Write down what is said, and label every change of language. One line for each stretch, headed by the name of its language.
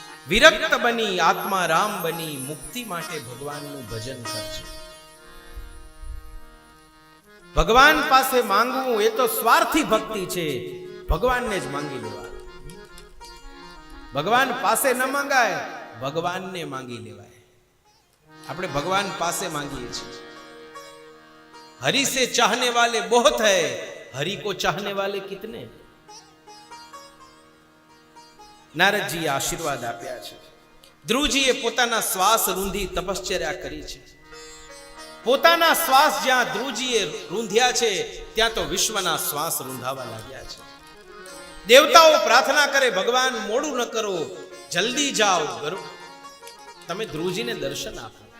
Gujarati: વિરક્ત બની, આત્મા રામ બની મુક્તિ માટે ભગવાનનું ભજન કરજે। ભગવાન પાસે માંગવું એ તો સ્વાર્થી ભક્તિ છે। ભગવાનને જ માંગી લેવા। ભગવાન પાસે ન માંગાય, ભગવાનને માંગી લેવાય। આપણે ભગવાન પાસે માંગીએ છીએ।
Hindi: हरि से चाहने वाले बहुत है, हरि को चाहने वाले कितने।
Gujarati: નારદજીએ આશીર્વાદ આપ્યા છે। ધ્રુવજીએ પોતાના શ્વાસ રૂંધી તપશ્ચર્યા કરી છે। પોતાના શ્વાસ જ્યાં ધ્રુવજીએ રૂંધ્યા છે ત્યાં તો વિશ્વના શ્વાસ રૂંધાવા લાગ્યા છે। દેવતાઓ પ્રાર્થના કરે, ભગવાન મોડું ન કરો, જલ્દી જાઓ, તમે ધ્રુવજીને દર્શન આપો।